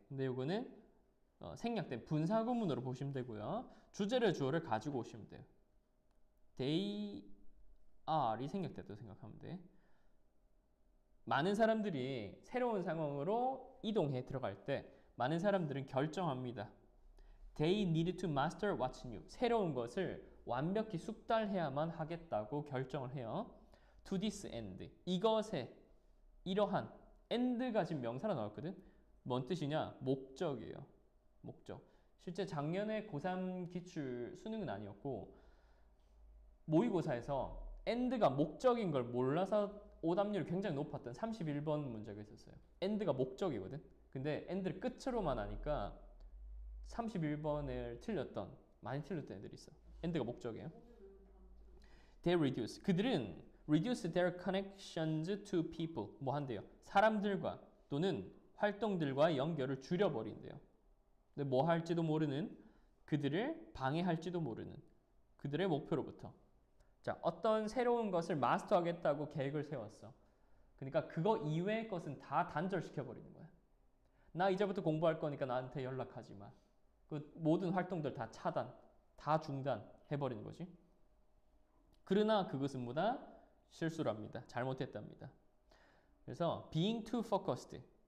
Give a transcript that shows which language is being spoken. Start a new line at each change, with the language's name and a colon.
Korean: 근데 이거는 생략된 분사구문으로 보시면 되고요. 주제를 주어를 가지고 오시면 돼요. they are이 생략됐다고 생각하면 돼. 많은 사람들이 새로운 상황으로 이동해 들어갈 때 많은 사람들은 결정합니다.
English: They needed to master what's new.
Korean: 새로운 것을 완벽히 숙달해야만 하겠다고 결정을 해요.
English: To this end.
Korean: 이것에 이러한 end가 지금 명사로 나왔거든. 뭔 뜻이냐? 목적이에요. 목적. 실제 작년에 고3 기출 수능은 아니었고 모의고사에서 end가 목적인 걸 몰라서 오답률이 굉장히 높았던 31번 문제가 있었어요. end가 목적이거든. 근데 end를 끝으로만 하니까 31번을 많이 틀렸던 애들이 있어. end가 목적이에요.
English: They reduce.
Korean: 그들은
English: reduce their connections to people.
Korean: 뭐 한대요? 사람들과 또는 활동들과의 연결을 줄여버린대요. 근데 뭐 할지도 모르는, 그들을 방해할지도 모르는 그들의 목표로부터. 자, 어떤 새로운 것을 마스터하겠다고 계획을 세웠어. 그러니까 그거 이외의 것은 다 단절시켜버리는 거야. 나 이제부터 공부할 거니까 나한테 연락하지 마. 그 모든 활동들 다 차단, 다 중단해버리는 거지. 그러나 그것은 뭐다? 실수랍니다. 잘못했답니다.
English: 그래서 being too focused.